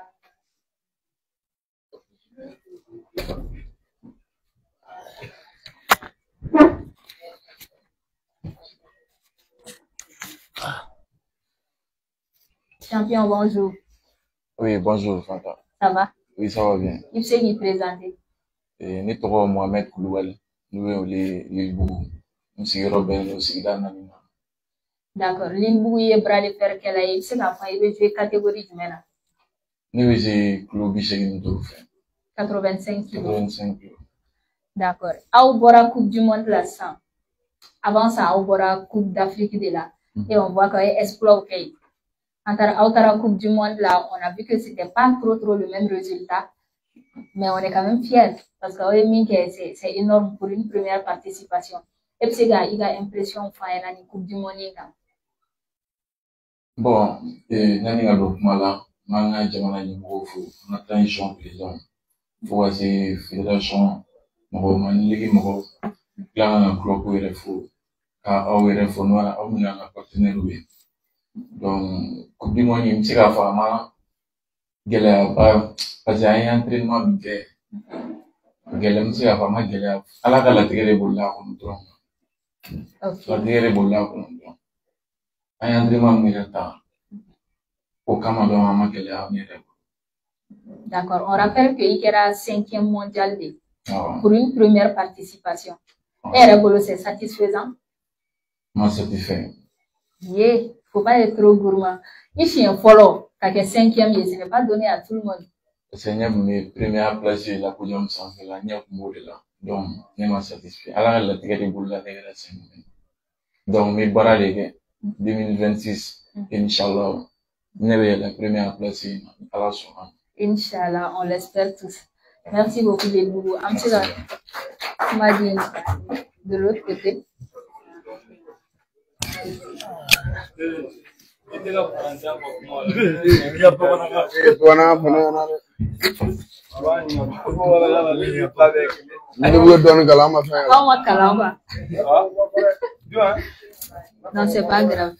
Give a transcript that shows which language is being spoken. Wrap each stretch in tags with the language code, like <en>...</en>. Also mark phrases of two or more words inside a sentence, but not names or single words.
<fr>Champion, bonjour. Oui, bonjour, Fanta. Ça va? Oui, ça va bien. Il s'est qui présenté?</fr> <bm>Ni tɔgɔ Mohamed Koulibaly, n'o ye Lilbougou. N sigiyɔrɔ bɛnnen don sigida 4 ma.</bm> <fr>D'accord.</fr> <bm>Lilbougou ye</bm> <fr>bras de fer</fr> <bm>kɛla ye, i bɛ se k'a fɔ i bɛ jouer catégorie jumɛn na? Ne bɛ jouer kilo 85 fɛ.</bm> <fr>85 kilos. 85 kilos.</fr> <bm>D'accord. Aw bɔra Coupe du Monde la sisan.</bm> <fr>Avant ça,</fr> <bm>aw bɔra Coupe d'Afrique de la.</bm> <fr>Et on voit qu'il y a exploit</fr> <bm>kɛ yen. Aw taara</bm> <fr>Coupe du Monde là, on a vu que c'était pas trop le même résultat. Mais on est quand même fiers parce que c'est énorme pour une première participation. Et puis, il y a impression de faire la Coupe du Monde. Bon, nani ka don kuma la, n'an ka jamana ɲɛmɔgɔw fo, an ka transition président, fo ka se fédération mɔgɔw ma, ni ligue mɔgɔw, tila ka na club yɛrɛ fo, ka aw yɛrɛ fo n'o aw minɛ an ka partenaire ye. Donc, Coupe du Monde, n bɛ se k'a fɔ a ma gɛlɛyaba parce que an ye entraînement min kɛ gɛlɛya n bɛ se k'a fɔ a ma gɛlɛya ala ka latigɛ de bolila a kɔnɔ dɔrɔn latigɛ de bolila a kɔnɔ dɔrɔn an ye entraînement min yɛrɛ ta o kama dɔrɔn a ma gɛlɛya an yɛrɛ bolo. D'accord, on rappelle que il kɛra 5e mondial de pour une première participation.</fr> <bm>E yɛrɛ bolo</bm> <fr>c'est satisfaisant?</fr> <bm>Ma satisfait.</bm> <fr>Yeah, faut pas être trop gourmand.</fr> <bm>I siɲɛ fɔlɔ ka kɛ 5e ye,</bm> <fr>ce n'est pas donné à tout le monde.</fr> <bm>Parce que ɲɛ kun bɛ</bm> <fr>première place</fr> <bm>la podium sanfɛ la ɲɛ kun b'o de la donc ne ma satisfait ala ka latigɛ de bolila ne yɛrɛ sen donc n bɛ baara de kɛ 2026 inchallah ne bɛ yɛlɛ</bm> <fr>première place</fr> <bm>ala sɔnna.</bm> <fr>Inch'Allah, on l'espère tous. Merci beaucoup Lilbougou.</fr> <bm>An bɛ se ka kuma di</bm> <fr>de l'autre côté. Non, c'est pas grave.</fr>